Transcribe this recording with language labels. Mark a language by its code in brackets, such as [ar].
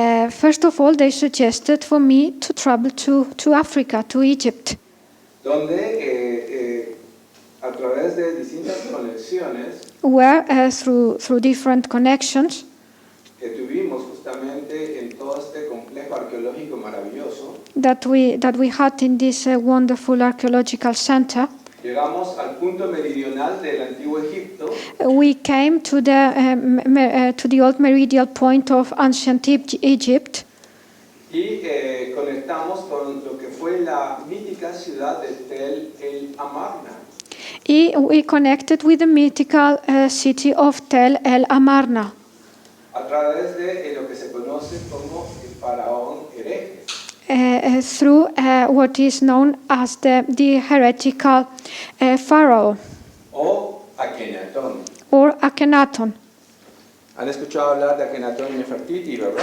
[en] First of all, they suggested for me to travel to Africa, to Egypt, [es] Donde a través de distintas conexiones [en] where through different connections [es] que tuvimos justamente en todo este complejo arqueológico maravilloso, [en] that we had in this wonderful archaeological center, [es] llegamos al punto meridional del antiguo Egipto [en] we came to the old meridian point of ancient Egypt, [es] y conectamos con lo que fue la mítica ciudad de Tel el Amarna. [en] We connected with the mythical city of Tel el Amarna [es] A través de lo que se conoce como el faraón hereje. [en] through what is known as the heretical pharaoh [es] O Akenatón. [en] or Akhenaton. [es] ¿Han escuchado hablar de Akenatón y Nefertiti, verdad?